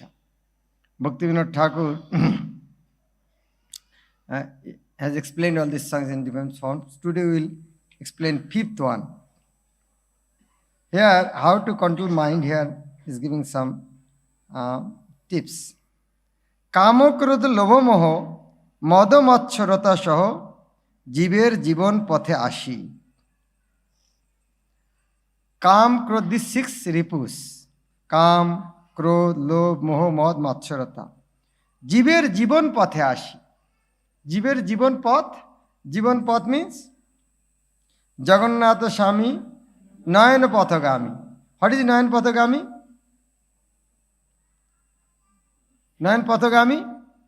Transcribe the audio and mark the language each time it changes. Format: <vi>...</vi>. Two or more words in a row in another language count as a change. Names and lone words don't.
<en>Bhaktivinoda Thakur has explained all these songs in different forms. Today we will explain fifth one. Here, how to control mind, here is giving some tips.</en> <bn>কাম ক্রোধ লোভ মোহ মদ মাৎসর্য সহ জীবের জীবন পথে আসি. কাম, ক্রোধ,</bn> <en>these 6 ripus.</en> <bn>Kam, ক্রোধ, লোভ, মোহ, মদ, matchorata. জীবের জীবন পথে আসি। জীবের জীবন পথ. জীবন পথ</bn> <en>means Jagannath Swami Nayan Pathagami. What is Nayan Pathagami? Nayan Pathagami?</en>